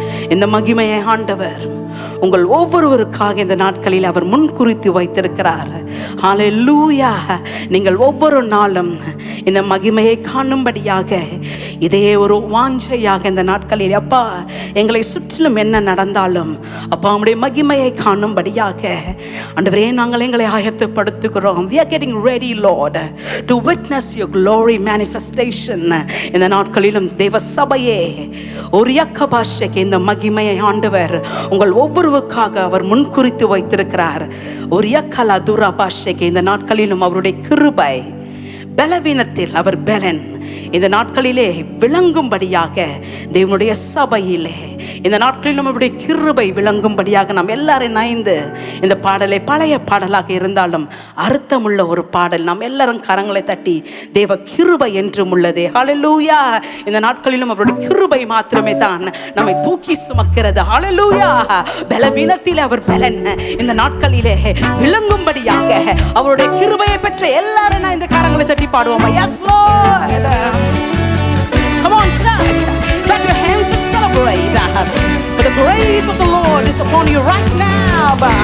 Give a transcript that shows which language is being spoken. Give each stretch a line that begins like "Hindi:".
Tamil: இந்த மகிமையை ஆண்டவர் உங்கள் ஒவ்வொருவருக்காக இந்த நாட்களில் அவர் முன்குறித்து வைத்திருக்கிறார். ஹல்லேலூயா. நீங்கள் ஒவ்வொரு நாளும் இந்த மகிமையை காணும்படியாக இதே ஒரு வாஞ்சையாக இந்த நாட்களில், அப்பா எங்களை சுற்றிலும் என்ன நடந்தாலும் அப்பா உம்முடைய மகிமையை காணும்படியாக ஆண்டவரே நாங்கள் எங்களை ஆயத்தப்படுத்துகிறோம்.
English: We are getting ready, Lord, to witness your glory manifestation.
Tamil: இந்த நாட்களிலும் தேவ சபையே ஒரு யக்கபாஷைக்கு இந்த மகிமையை ஆண்டவர் உங்கள் ஒவ்வொருவருக்காக அவர் முன்குறித்து வைத்திருக்கிறார். ஒரு யக்கலா துரா பாஷைக்கு இந்த நாட்களிலும் அவருடைய கிருபை, பலவீனத்தில் அவர் பலன் இந்த நாட்களிலே விளங்கும்படியாக தேவனுடைய சபையிலே இந்த நாட்களிலும் அவருடைய கிருபை விளங்கும்படியாக நாம் எல்லாரும் இணைந்து இந்த பாடலை, பழைய பாடலாக இருந்தாலும் அர்த்தமுள்ள ஒரு பாடல், நாம் எல்லாரும் கரங்களை தட்டி தேவ கிருபை என்றும் உள்ளதே. ஹல்லேலூயா. இந்த நாட்களிலும் அவருடைய கிருபை மாத்திரமே தான் நம்மை தூக்கி சுமக்கிறது. ஹல்லேலூயா. பலவீனத்தில் அவர் பலன் இந்த நாட்களிலே விளங்கும்படியாக அவருடைய கிருபையை பெற்ற எல்லாரும் நான் இந்த கரங்களை தட்டி பாடுவோம்.
English: Yes Lord. Come on church, clap your hands and celebrate. For the grace of the Lord is upon you right now.